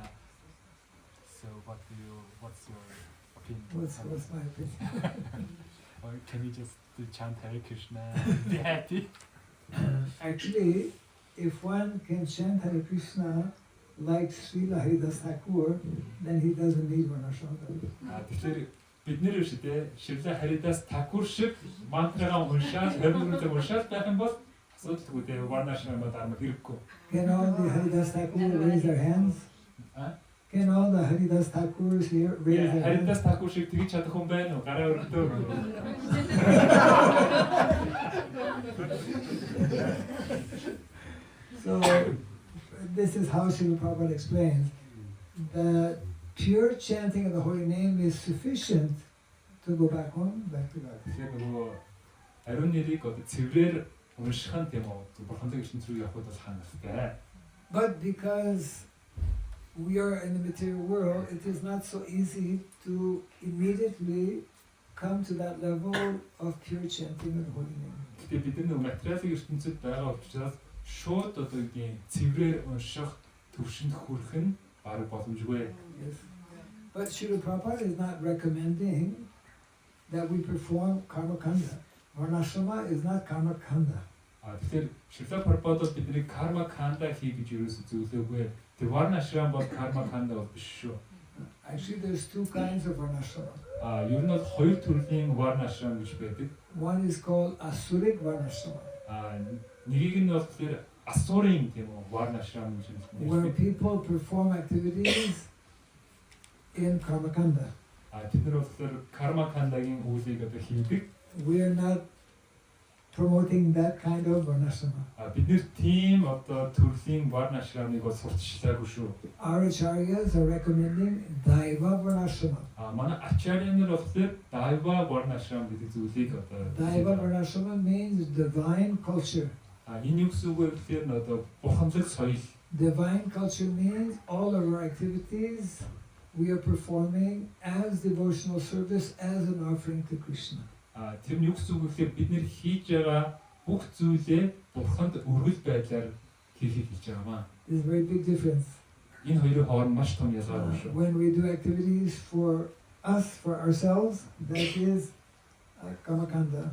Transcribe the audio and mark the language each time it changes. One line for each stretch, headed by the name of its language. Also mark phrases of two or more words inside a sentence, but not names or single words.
English: So what's your opinion? What's my opinion? Or can you just chant Hare Krishna and be happy? Actually, if one can chant Hare Krishna like Srila Haridas Thakur, then he doesn't need Varnashrama.
Mongolian: Тэгэхээр бид нэр шүү дээ. Шивлэ Харидас Такур шиг мантрагаа уншаад, хөрмөрөөр уншаад байх юм бол асуудалгүй дээ. Varnashrama дарма хэрэггүй.
English: Can all the Haridas Thakur raise their hands? Can all the Haridas Thakurs here raise their hands?
Mongolian: Харидас Такур шиг тэгж чадах хүн байна уу? Гараа өргөдөө.
English: So this is how Srila Prabhupada explains that pure chanting of the holy name is sufficient to go back home, back to God.
Mongolian: Тэгэхээр нөгөө ариун нэрийг одоо цэврээр унших нь тийм үү? Бурхантай гişн рүү явход бол хангалттай.
English: But because we are in the material world, it is not so easy to immediately come to that level of pure chanting of the holy name.
Mongolian: Тэгээ бид нэг материалын ертөнцид байгаа учраас шууд одоо ийм цэврээр унших төвшөнд хүрэх нь бараг боломжгүй.
English: Yes. But Srila Prabhupada is not recommending that we perform Karma Kanda. Varnashrama is not Karma Kanda.
Mongolian: Тэгэхээр Шрила Прабхупад бидний Karma Kanda хий гэж юусэн зөвлөөгүй. Тэр Varnashrama бол Karma Kanda бол биш шүү.
English: Actually, there's two kinds of Varnashrama.
Mongolian: Ер нь бол хоёр төрлийн Varnashrama гэж байдаг.
English: One is called Asuric Varnashrama.
Mongolian: Нэгийг нь бол тэр Асурын тийм үү Varnashrama гэж хэлдэг.
English: Where people perform activities in Karma Kanda.
Mongolian: Тэд нар бол тэр Karma Kanda-гийн үйлийг одоо хийдэг.
English: We are not promoting that kind of Varnashrama.
Mongolian: Бид нэр тийм одоо төрлийн Varnashramыг бол сурталчлаагүй шүү.
English: Our acharyas are recommending Daiva Varnashrama.
Mongolian: Манай ачарья нар бол тэр Daiva Varnashrama гэдэг зүйлийг одоо
English: Daiva Varnashrama means divine culture.
Mongolian: Энэ юу гэсэн үг вэ гэхээр одоо бурханлаг соёл.
English: Divine culture means all of our activities we are performing as devotional service, as an offering to Krishna.
Mongolian: Тэр нь юу гэсэн үг вэ гэхээр бид нэр хийж байгаа бүх зүйлээ бурханд өргөл байдлаар хийхийг хэлж байгаа маа.
English: There's a very big difference.
Mongolian: Энэ хоёрын хооронд маш том ялгаа байна шүү.
English: When we do activities for us, for ourselves, that is kamakanda.